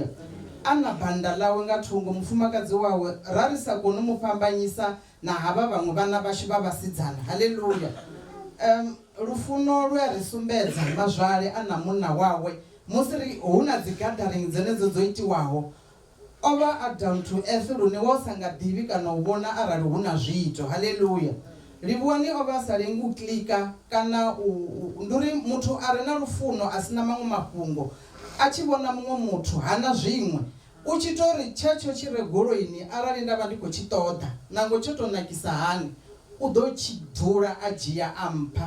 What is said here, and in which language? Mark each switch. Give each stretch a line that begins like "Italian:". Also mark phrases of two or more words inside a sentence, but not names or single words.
Venda: A na banda ḽawe nga thungo, mufumakadzi wawe ra ri sa koni u mu fhambanyisa na havha vhaṅwe vhana vhashu vha vhasidzana. Haleluya. Lufuno lu a ri sumbedza mazwale a na munna wawe musi hu na dzi gathering dzenedzo dzo itiwaho. O vha a
English: down to earth
Venda: lune wo sa nga ḓivhi kana u vhona arali hu na zwiito. Haleluya. Livhuwani o vha a sa lengi u klika kana ndi uri muthu a re na lufuno a sina maṅwe mafhungo, a tshi vhona muṅwe muthu hana zwiṅwe, u tshi tori tshetsho tshi re goloini arali nda vha ndi khou tshi ṱoḓa nango tsho tou nakisa hani, u ḓo tshi dzula a dzhia a mpha.